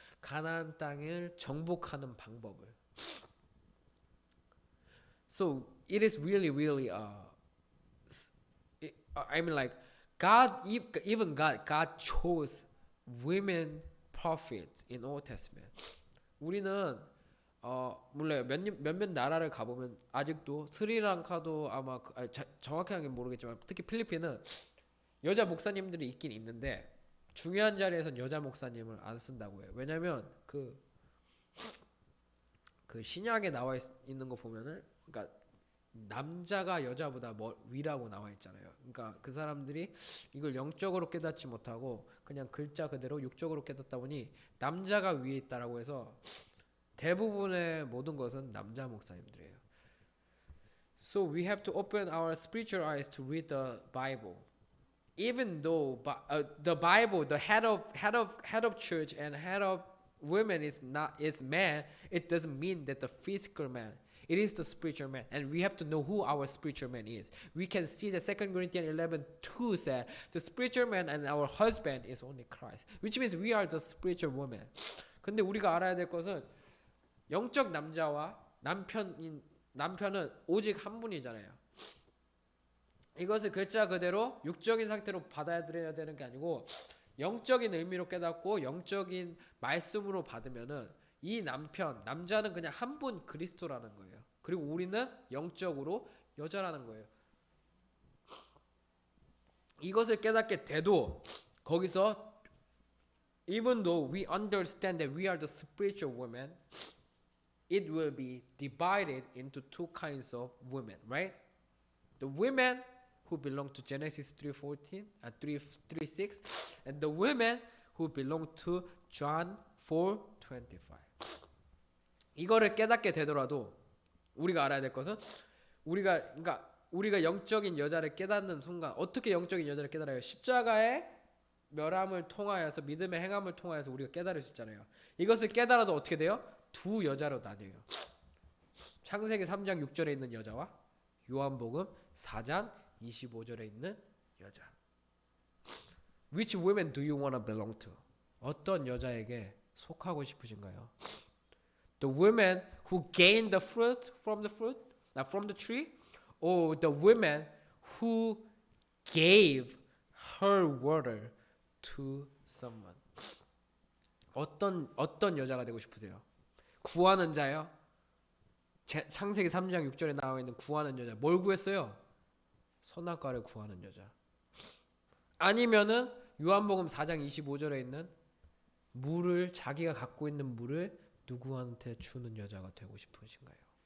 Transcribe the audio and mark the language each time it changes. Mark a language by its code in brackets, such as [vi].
[ko] 가나안 땅을 정복하는 방법을. [en] So it is really I mean like God chose women prophets in Old Testament. [ko] 우리는 몰라요. 몇몇 나라를 가보면 아직도 스리랑카도 아마 정확하게 모르겠지만 특히 필리핀은 여자 목사님들이 있긴 있는데 중요한 자리에선 여자 목사님을 안 쓴다고 해요. 왜냐면 그 신약에 나와 있는 거 보면은, 그러니까 남자가 여자보다 위라고 나와 있잖아요. 그러니까 그 사람들이 이걸 영적으로 깨닫지 못하고 그냥 글자 그대로 육적으로 깨닫다 보니 남자가 위에 있다라고 해서 대부분의 모든 것은 남자 목사님들이에요. [en] So we have to open our spiritual eyes to read the Bible. Even though the Bible, the head of church and head of women is man, it doesn't mean that the physical man. It is the spiritual man, and we have to know who our spiritual man is. We can see that 2 Corinthians 11:2 said the spiritual man and our husband is only Christ, which means we are the spiritual woman. [ko] 근데 우리가 알아야 될 것은 영적 남자와 남편은 오직 한 분이잖아요. 이것을 글자 그대로 육적인 상태로 받아들여야 되는 게 아니고 영적인 의미로 깨닫고 영적인 말씀으로 받으면은 이 남자는 그냥 한 분 그리스도라는 거예요. 그리고 우리는 영적으로 여자라는 거예요. 이것을 깨닫게 돼도 거기서 [en] even though we understand that we are the spiritual women, it will be divided into two kinds of women, right? The women who belong to Genesis 3:14 and 3:6, and the women who belong to John 4:25. [ko] 이거를 깨닫게 되더라도 우리가 알아야 될 것은 우리가 영적인 여자를 깨닫는 순간 어떻게 영적인 여자를 깨달아요? 십자가의 멸함을 통하여서 믿음의 행함을 통하여서 우리가 깨달을 수 있잖아요. 이것을 깨달아도 어떻게 돼요? 두 여자로 나뉘어요. 창세기 3장 6절에 있는 여자와 요한복음 4장 25절에 있는 여자. [en] Which women do you want to belong to? [ko] 어떤 여자에게 속하고 싶으신가요? [en] The women who gain the fruit from the tree, or the women who gave her water to someone. [ko] 어떤 여자가 되고 싶으세요? 구하는 자요? 창세기 3장 6절에 나와 있는 구하는 여자. 뭘 구했어요? 선악과를 구하는 여자. 아니면은 요한복음 4장 25절에 있는 물을 자기가 갖고 있는 물을 누구한테 주는 여자가 되고 싶으신가요?